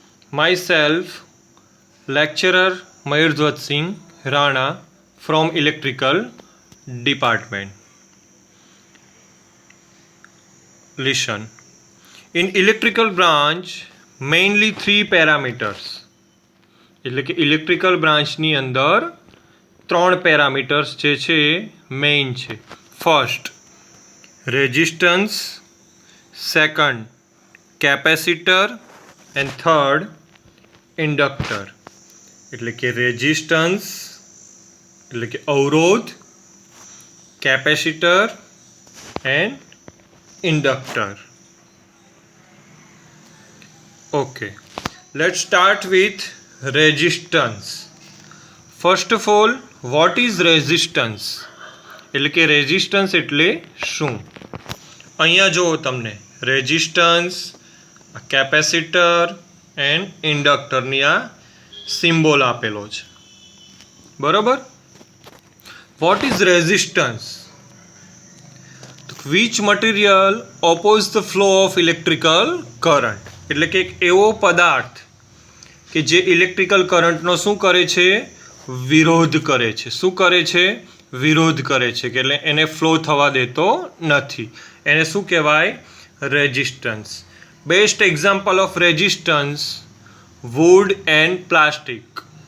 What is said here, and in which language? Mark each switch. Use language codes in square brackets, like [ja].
[en] Myself, lecturer Mayurdhwat Singh Rana from Electrical Department. Listen. In electrical branch, mainly 3 parameters. [gu] એટલે કે electrical બ્રાન્ચની અંદર 3 parameters જે છે મેઇન છે. [en] First resistance, second capacitor and third inductor. [gu] એટલે કે રેઝિસ્ટન્સ એટલે કે અવરોધ, capacitor and inductor. [en] Okay, let's start with resistance. First of all, what is resistance? [gu] એટલે કે રેઝિસ્ટન્સ એટલે શું? અહીંયા જુઓ તમને રેઝિસ્ટન્સ, કેપેસિટર એન્ડ ઇન્ડક્ટરની આ સિમ્બોલ આપેલો છે, બરોબર? [en] What is resistance? Which material oppose the flow of electrical current? [gu] એટલે કે એક એવો પદાર્થ કે જે ઇલેક્ટ્રિકલ કરંટનો શું કરે છે? વિરોધ કરે છે. શું કરે છે? વિરોધ કરે છે, કે એટલે એને ફ્લો થવા દેતો નથી. એને શું કહેવાય? [en] Resistance. Best example of resistance wood and plastic.